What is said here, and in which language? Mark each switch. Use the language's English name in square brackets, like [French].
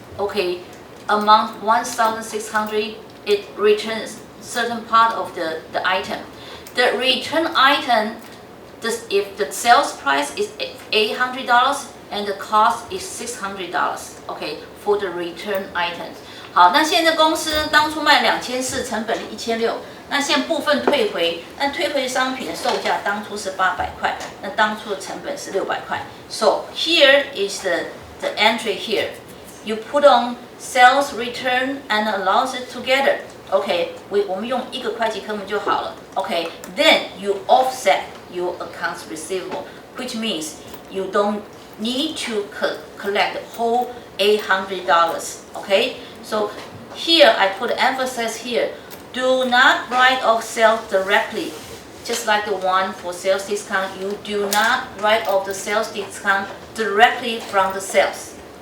[English] Okay, amount $1,600, it returns certain part of the item. The return item, if the sales price is $800 and the cost is $600, okay, for the return items. [Chinese] 好，那现在公司当初卖2400，成本1600，那现在部分退回，那退回商品的售价当初是800块，那当初的成本是600块。 [English] So here is the entry here. You put on sales return and allowances together. [Chinese] Okay, 我们用一个会计科目就好了。 [English] Okay, then you offset your accounts receivable, which means you don't need to collect the whole $800. Okay, so here I put emphasis here. Do not write off sales directly. Just like the one for sales discount, you do not write off the sales discount directly from the sales.